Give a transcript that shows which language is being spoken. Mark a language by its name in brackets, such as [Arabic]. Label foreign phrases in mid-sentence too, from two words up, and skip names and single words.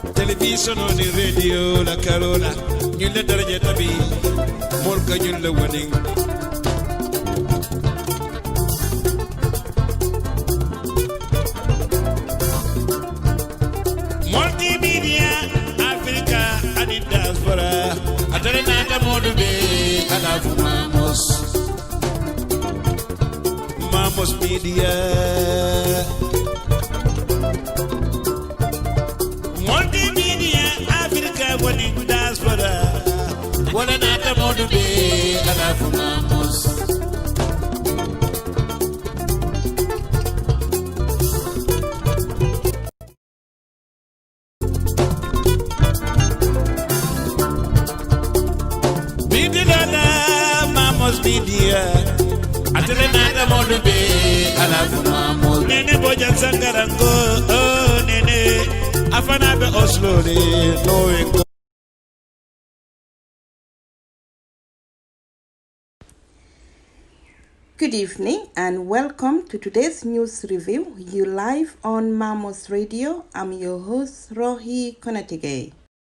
[Mandingo] télévision ni radio la carola ñun la daraja tabi mol ka ñun la wani multimedia Africa and diaspora atare nata modu be ala fu Mamos media multimedia Africa wani diaspora wala nata modu be ala fu Mamos media atele nata modu be ala fu Mamos nene bojan sangarango oh nene afana be Oslo de no. [English] Good evening and welcome to today's news review. You live on Mamos Radio. I'm your host Rohi Konatige.